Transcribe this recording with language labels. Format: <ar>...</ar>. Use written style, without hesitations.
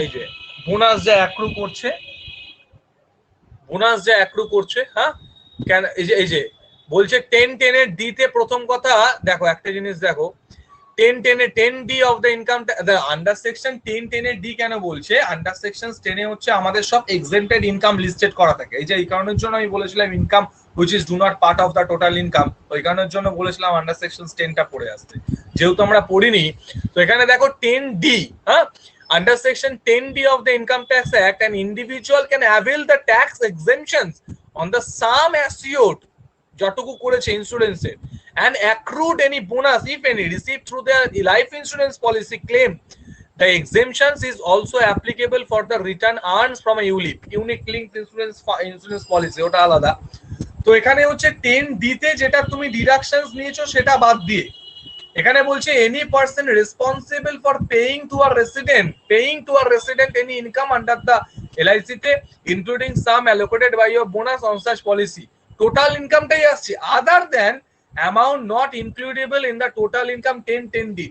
<bn>এই যে বোনাস যে অ্যাক্রু করছে, বোনাস যে অ্যাক্রু করছে, হ্যাঁ, কেন এই যে বলছে 1010 এর ডি তে প্রথম কথা দেখো, একটা জিনিস দেখো, 1010 এ 10D of the income the under section 1010 এর ডি কেন বলছে, আন্ডার সেকশন 10 এ হচ্ছে আমাদের সব এক্সেম্পটেড ইনকাম লিস্টেড করা থাকে। এই যে এই কারণের জন্য আমি বলেছিলাম income</bn> <en>which is do not part of the total income,</en> <bn>ওই কারণের জন্য বলেছিলাম আন্ডার সেকশন 10 টা পড়ে আসতে, যেহেতু আমরা পড়িনি। তো এখানে দেখো 10D, হ্যাঁ,</bn> <en>under section 10D of the Income Tax Act an individual can avail the tax exemptions on the sum assured</en> <bn>যতটুকু করেছে ইন্স্যুরেন্সের</bn> <en>and accrued any bonus, if any, received through their life insurance policy claim, the exemptions is also applicable for the return earned from a ULIP, unique linked insurance policy,</en> <bn>ওটা আলাদা। তো এখানে হচ্ছে 10D তে যেটা তুমি ডিডাকশনস নিয়েছো সেটা বাদ দিয়ে এখানে বলছে</bn> <en>any person responsible for paying to a resident any income under the LIC তে including sum allocated by your bonus on such policy,</en> <bn>total ইনকামটাই আসছে,</bn> <en>Other than amount not includable in the total income 1010D।</en>